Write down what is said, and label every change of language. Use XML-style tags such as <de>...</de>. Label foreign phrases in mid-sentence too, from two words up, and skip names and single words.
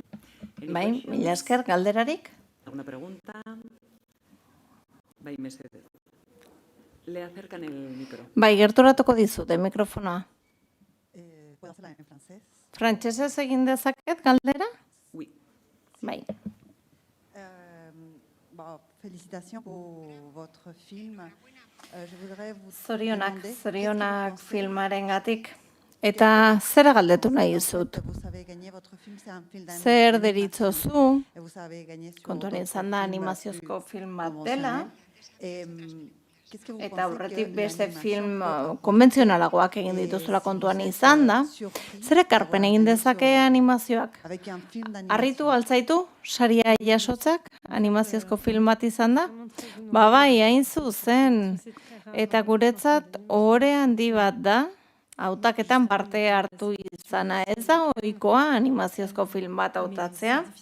<eu>Bai, mila esker, galderarik?</eu> <es>¿Alguna pregunta?</es> <eu>Bai, mesedez.</eu> <es>Le acercan el micro.</es> <eu>Bai, gerturatuko dizute mikrofonoa.</eu> <es>¿Puedo hacerla en francés?</es> <eu>Frantsesez egin dezaket galdera?</eu> <fr>Oui.</fr> <eu>Bai.</eu> <fr>Félicitations pour votre film. Je voudrais vous</fr> <eu>Zorionak,</eu> <fr>demander</fr> <eu>zorionak filmarengatik. Eta zera galdetu nahi dizut?</eu> <fr>vous avez gagné votre film, c'est un film d'animation.</fr> <eu>Zer deritzozu,</eu> <fr>Et vous avez gagné sur</fr> <eu>kontuan</eu> <fr>d'autres</fr> <eu>izan da</eu> <fr>films</fr> <eu>animaziozko</eu> <fr>plus</fr> <eu>film bat dela,</eu> <fr>qu'est-ce que vous</fr> <eu>eta</eu> <fr>pensez</fr> <eu>aurretik</eu> <fr>que</fr> <eu>beste</eu> <fr>l'animation</fr> <eu>film</eu> <fr>peut</fr> <eu>konbentzionalagoak egin dituzula kontuan izan da, zer ekarpen egin dezake animazioak?</eu> <fr>avec un film</fr> <eu>Harritu</eu> <fr>d'animation?</fr> <eu>altzaitu, saria jasotzak, animaziozko film bat izan da? Bai, hain zuzen. Eta guretzat ohore handi bat da, hautaketan parte hartu izana. Ez da ohikoa animaziozko film bat hautatzea.</eu>